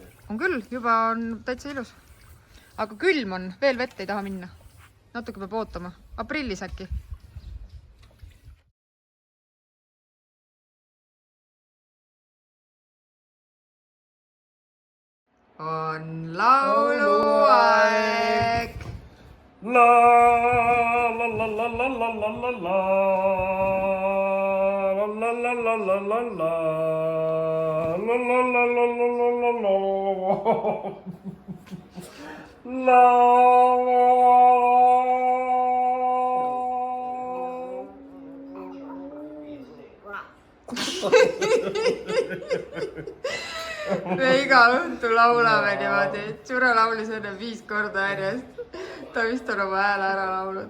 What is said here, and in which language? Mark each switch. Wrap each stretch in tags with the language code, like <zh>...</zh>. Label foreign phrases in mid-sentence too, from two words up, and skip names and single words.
<et>On küll, juba on täitsa ilus. Aga külm on, veel vett ei taha minna. Natuke peab ootama. Aprillis äkki. On lauluaeg. La la la la la la la la la la la la la la la. La la la la la la la la la Me iga õhtu laulame niimoodi. Tšurro laulis enne 5 korda järjest. Ta vist on oma hääle ära laulnud.</et>